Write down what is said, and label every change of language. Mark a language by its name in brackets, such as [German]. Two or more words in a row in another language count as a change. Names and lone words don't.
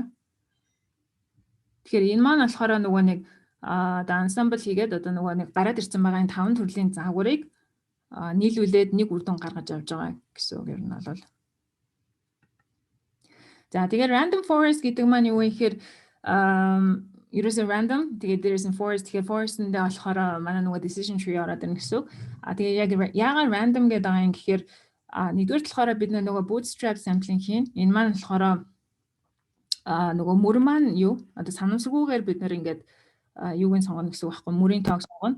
[Mongolian] Тэгэхээр энэ маань болохоор нөгөө нэг одоо ensemble хийгээд одоо нөгөө нэг гараад ирсэн байгаа энэ 5 төрлийн загварыг нийлүүлээд нэг үр дүн гаргаж авч байгаа гэсэн үг юм бол. За тэгээд [English] random forest [Mongolian] гэдэг маань юу вэ гэхээр ерөөсөө random тэгээд [English] there is in forest [Mongolian] тэгэхээр forest эндээ болохоор манай нөгөө [English] decision tree [Mongolian] ороод ирнэ гэсэн үг. Тэгээд яг яагаад random гэдэг байгаа юм гэхээр нэгдүгээр талаараа бид нөгөө [English] bootstrap sampling [Mongolian] хийн. Энэ маань болохоор нөгөө мөр маань юу одоо санамсаргүйгээр бид нэр ингээд юуг нь сонгоно гэсэн үг байхгүй мөрийн тоог сонгоно.